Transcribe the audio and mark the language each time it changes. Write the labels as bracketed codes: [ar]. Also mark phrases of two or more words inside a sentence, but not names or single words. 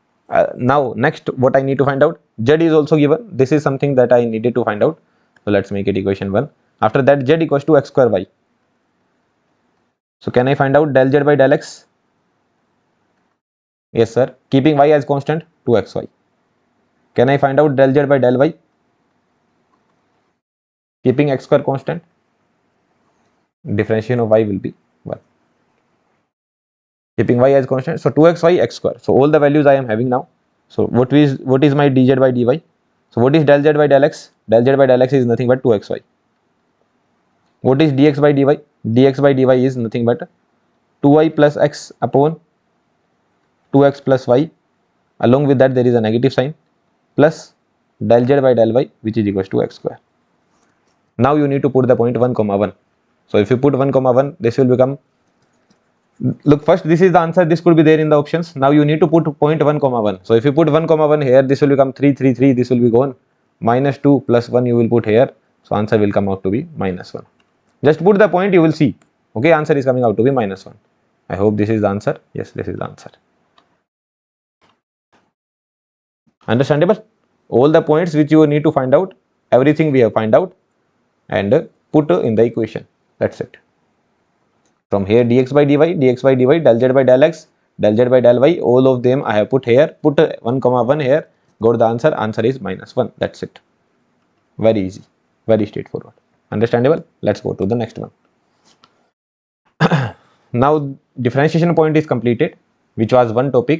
[en] Now next what I need to find out, z is also given. This is something that I needed to find out. So let's make it equation 1. After that, z equals to x square y. So can I find out del z by del x? Yes sir, keeping y as constant, 2xy. Can I find out del z by del y? Keeping x square constant, differentiation of y will be 1. Keeping y as constant, so 2xy x square. So all the values I am having now. So what is my dz by dy? So what is del z by del x? Del z by del x is nothing but 2xy. What is dx by dy? Dx by dy is nothing but 2y plus x upon 2x plus y. Along with that there is a negative sign plus del z by del y, which is equals to x square. Now you need to put the point 1 comma 1. So if you put 1 comma 1, this will become, look, first this is the answer, this could be there in the options. Now you need to put point 1 comma 1. So if you put 1 comma 1 here, this will become 3 3 3, this will be gone, minus 2 plus 1 you will put here. So answer will come out to be minus 1. Just put the point, you will see. Okay, answer is coming out to be minus 1. I hope this is the answer. Yes, this is the answer. Understandable? All the points which you need to find out, everything we have find out and put in the equation. That's it. From here dx by dy, del z by del x, del z by del y, all of them I have put here, put 1 comma 1 here, got the answer. Answer is minus 1. That's it. Very easy, very straightforward. Understandable? Let's go to the next one. Now differentiation point is completed, which was one topic.